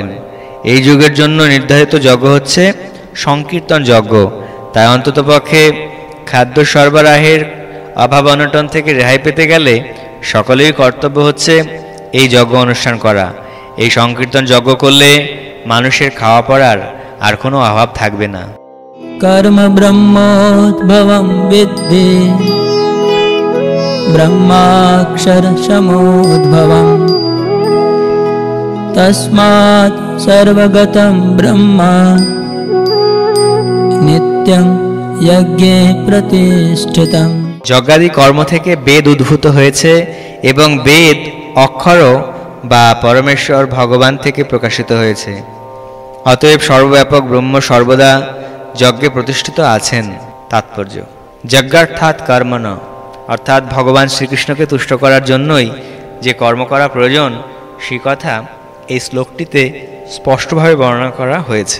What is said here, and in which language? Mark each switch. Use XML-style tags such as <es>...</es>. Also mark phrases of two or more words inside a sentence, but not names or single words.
<bn>এই যুগের জন্য নির্ধারিত যজ্ঞ হচ্ছে সংকীর্তন যজ্ঞ। তাই অন্ততপক্ষে খাদ্য সরবরাহের অভাব অনটন থেকে রেহাই পেতে গেলে সকলেরই কর্তব্য হচ্ছে এই যজ্ঞ অনুষ্ঠান করা। এই সংকীর্তন যজ্ঞ করলে মানুষের খাওয়া পড়ার আর কোনো অভাব থাকবে না।</bn> <sa>कर्म ब्रह्मोद्भवं विद्धि ब्रह्माक्षर समोद्भवम् तस्मात् सर्वगतं ब्रह्मा नित्यं यज्ञे प्रतिष्ठितम्।</sa> <bn>যজ্ঞাদি কর্ম থেকে বেদ উদ্ভূত হয়েছে এবং বেদ অক্ষর বা পরমেশ্বর ভগবান থেকে প্রকাশিত হয়েছে। অতএব সর্বব্যাপক ব্রহ্ম সর্বদা যজ্ঞে প্রতিষ্ঠিত আছেন। তাৎপর্য:</bn> <sa>যজ্ঞার্থাৎ কর্মণ,</sa> <bn>অর্থাৎ ভগবান শ্রীকৃষ্ণকে তুষ্ট করার জন্যই যে কর্ম করা প্রয়োজন সেই কথা এই শ্লোকটিতে স্পষ্টভাবে বর্ণনা করা হয়েছে।</bn>